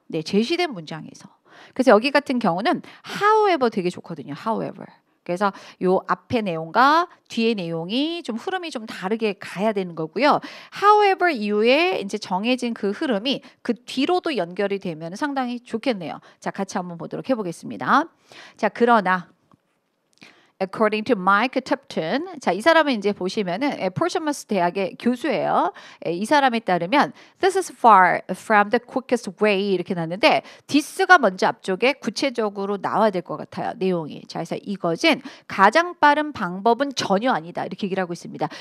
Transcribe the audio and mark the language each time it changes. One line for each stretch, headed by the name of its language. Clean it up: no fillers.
Korean: 네, 제시된 문장에서. 그래서 여기 같은 경우는 however 되게 좋거든요.
English: however.
Korean: 그래서 요 앞에 내용과 뒤에 내용이 좀 흐름이 좀 다르게 가야 되는 거고요. however 이후에 이제 정해진 그 흐름이 그 뒤로도 연결이 되면 상당히 좋겠네요. 자, 같이 한번 보도록 해보겠습니다. 자, 그러나
English: according to Mike Tipton.
Korean: 자, 이 사람은 이제 보시면은 포르츠마스 대학의 교수예요. 이 사람에 따르면
English: this is far from the quickest way
Korean: 이렇게 나왔는데 this가 먼저 앞쪽에 구체적으로 나와야 될 것 같아요. 내용이. 자, 그래서 이것은 가장 빠른 방법은 전혀 아니다. 이렇게 얘기를 하고 있습니다.